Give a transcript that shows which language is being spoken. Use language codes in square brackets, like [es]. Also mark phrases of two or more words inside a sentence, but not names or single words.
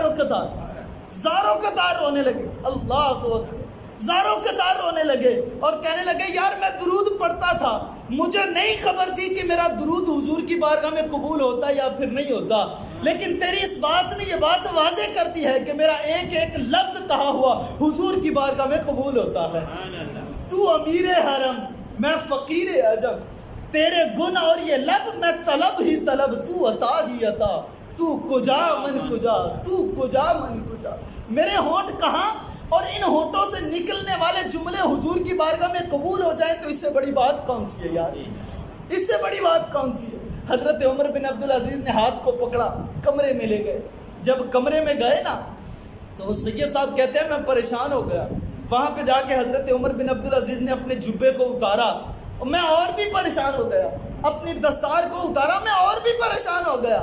[ur] زاروں قطار رونے لگے، [ar] اللہ اکبر، [ur] زاروں قطار رونے لگے اور کہنے لگے یار میں درود پڑھتا تھا، مجھے نہیں خبر تھی کہ میرا درود حضور کی بارگاہ میں قبول ہوتا یا پھر نہیں ہوتا، لیکن تیری اس بات نے یہ بات واضح کرتی ہے کہ میرا ایک ایک لفظ کہا ہوا حضور کی بارگاہ میں قبول ہوتا ہے۔ تو امیر حرم، میں فقیر عجم، تیرے گن اور یہ لب میں طلب ہی طلب، تو عطا ہی عطا، [fa] تو کجا من کجا، تو کجا من کجا۔ [ur] میرے ہونٹ کہاں اور ان ہونٹوں سے نکلنے والے جملے حضور کی بارگاہ میں قبول ہو جائیں تو اس سے بڑی بات کون سی ہے یار، اس سے بڑی بات کون سی ہے؟ حضرت عمر بن عبدالعزیز نے ہاتھ کو پکڑا، کمرے میں لے گئے۔ جب کمرے میں گئے نا تو سید صاحب کہتے ہیں میں پریشان ہو گیا، وہاں پہ جا کے حضرت عمر بن عبدالعزیز نے اپنے جبے کو اتارا اور میں اور بھی پریشان ہو گیا، اپنی دستار کو اتارا، میں اور بھی پریشان ہو گیا۔